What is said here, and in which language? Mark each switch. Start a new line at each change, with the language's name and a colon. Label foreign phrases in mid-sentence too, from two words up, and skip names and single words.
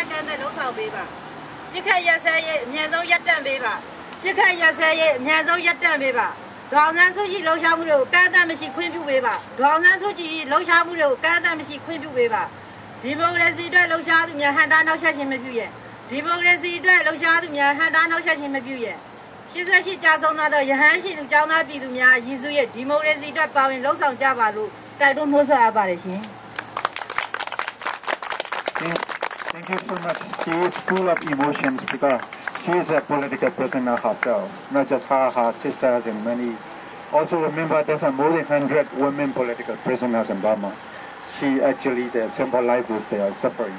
Burmese: က်ကမ်းတဲ့လှုပ်ဆောင်ပေးပါပြစ်ခတ်ရက်စဲရေးအမြန်ဆုံးရပ်တန့်ပေးပါပြစ်ခတ်ရက်စဲရေးအမြန်ဆုံးရပ်တန့်ပေးပါဒေါ်အောင်ဆန်းစုကြည်လှုပ်ရှားမှုတွေကိုကန့်အသတ်မရှိခွင့်ပြုပေးပါဒေါ်အောင်ဆန်းစုကြည်လှုပ်ရှားမှုတွေကိုကန့်အသတ်မရှိခွင့်ပြုပေးပါဒီမိုကရေစီအတွက်လှုပ်ရှားသူများဟန်တာနောက်ဆက်ခြင်းမပြုရဒီမိုကရေစီအတွက်လှုပ်ရှားသူများဟန်တာနောက်ဆက်ခြင်းမပြုရ88ကြာဆုံးသောရဟန်းရှိသူကျောင်းသားပြည်သူများရည်စူးရဲ့ဒီမိုကရေစီအတွက်ပါဝင်လှုပ်ဆောင်ကြပါလို့တိုက်တွန်းနှိုးဆော်အပ်ပါတယ်ရှင်
English: Thank you so much. She is full of emotions because she is a political prisoner herself, not just her sisters and many. Also remember there's more than 100 women political prisoners in Burma. She actually symbolizes their suffering.